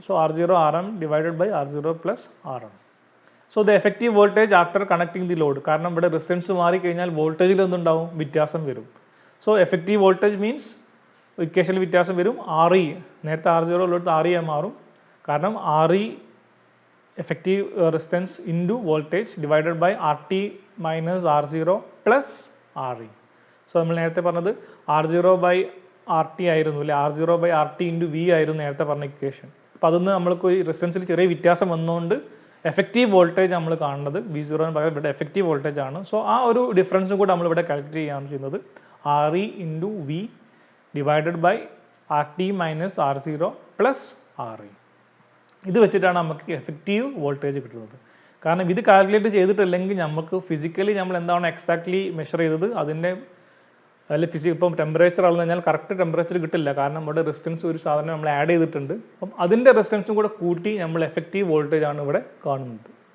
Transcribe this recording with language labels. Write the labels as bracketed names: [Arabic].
[English] So R0 RM divided by R0 plus RM. So the effective voltage after connecting the load, [Malayalam] കാരണം ഇവിടെ resistance മാറിക്കഴിഞ്ഞാൽ വോൾട്ടേജിൽ എന്തുണ്ടാവും, വ്യത്യാസം വരും. സോ എഫക്റ്റീവ് വോൾട്ടേജ് മീൻസ് ഇക്വേഷനിൽ വ്യത്യാസം വരും. RE നേരത്തെ R0 ഉള്ളിടത്ത് RE മാറും. കാരണം RE [English] effective resistance into voltage divided by RT minus R0 plus RE. [Malayalam] So നമ്മൾ നേരത്തെ പറഞ്ഞത് R0 by RT ആയിരുന്നു അല്ലേ, R0 by RT into V ആയിരുന്നു നേരത്തെ പറഞ്ഞ ഇക്വേഷൻ. അപ്പോൾ അതിൽ നിന്ന് നമ്മൾക്ക് ഒരു റെസിസ്റ്റൻസിൽ ചെറിയ വ്യത്യാസം വന്നുകൊണ്ട് എഫക്റ്റീവ് വോൾട്ടേജ് നമ്മൾ കാണുന്നത് V0 പകരം ഇവിടെ എഫക്റ്റീവ് വോൾട്ടേജ് ആണ്. സോ ആ ഒരു ഡിഫറൻസും കൂടെ നമ്മളിവിടെ കാൽക്കുലേറ്റ് ചെയ്യുകയാണ് ചെയ്യുന്നത്. [English] RE into V divided by RT minus R0 plus RE. [Malayalam] ഇത് വെച്ചിട്ടാണ് നമുക്ക് എഫക്റ്റീവ് വോൾട്ടേജ് കിട്ടുന്നത്. കാരണം ഇത് കാൽക്കുലേറ്റ് ചെയ്തിട്ടില്ലെങ്കിൽ നമുക്ക് ഫിസിക്കലി നമ്മൾ എന്താണ് എക്സാക്ട്ലി മെഷർ ചെയ്തത് അതിൻ്റെ ഇപ്പം ടെമ്പറേച്ചർ അളന്നു കഴിഞ്ഞാൽ കറക്റ്റ് ടെമ്പറേച്ചർ കിട്ടില്ല. കാരണം ഇവിടെ റെസിസ്റ്റൻസ് ഒരു സാധനം നമ്മൾ ആഡ് ചെയ്തിട്ടുണ്ട്. അപ്പം അതിൻ്റെ റെസിസ്റ്റൻസും കൂടെ കൂട്ടി നമ്മൾ എഫക്റ്റീവ് വോൾട്ടേജ് ആണ് ഇവിടെ കാണുന്നത്.